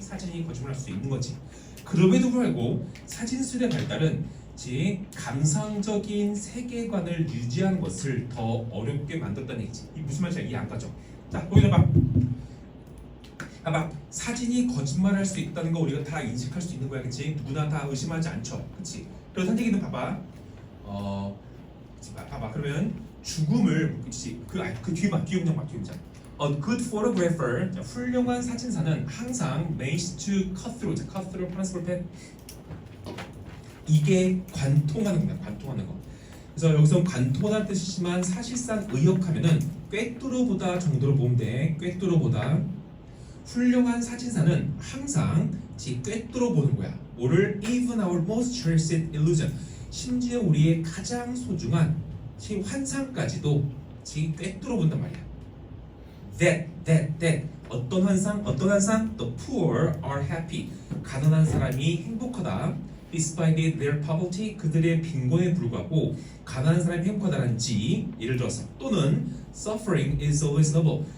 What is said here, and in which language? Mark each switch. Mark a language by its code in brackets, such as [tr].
[ko] 사진이 거짓말할 수 있는 거지. 그럼에도 불구하고 사진술의 발달은 감상적인 세계관을 유지하는 것을 더 어렵게 만들었다는 얘기지. 이 무슨 말인지 이해 안 가죠? 자, 보이나 봐. 봐봐. 사진이 거짓말할 수 있다는 거 우리가 다 인식할 수 있는 거야, 그렇지? 누구나 다 의심하지 않죠, 그렇지? 그래서 한 얘기는 봐봐. 봐봐. 그러면 죽음을 그 뒤에 봐. 뒤에 문장. [en] A good photographer, [ko] 훌륭한 사진사는 항상 [en] managed to cut through [ko] 파란색 볼펜 이게 관통하는 겁니다. 관통하는 거. 그래서 여기서 관통하다는 뜻이지만 사실상 의역하면은 꿰뚫어보다 정도로 보면 돼. 꿰뚫어보다. 훌륭한 사진사는 항상 꿰뚫어보는 거야. 뭐를? [en] Even our most cherished illusion. [ko] 심지어 우리의 가장 소중한 환상까지도 꿰뚫어본단 말이야. [en] That. [ko] 어떤 환상? [en] The poor are happy. [ko] 가난한 사람이 행복하다. [en] Despite their poverty, [ko] 그들의 빈곤에 불구하고 가난한 사람이 행복하다는지 예를 들어서 또는 [en] suffering is always noble.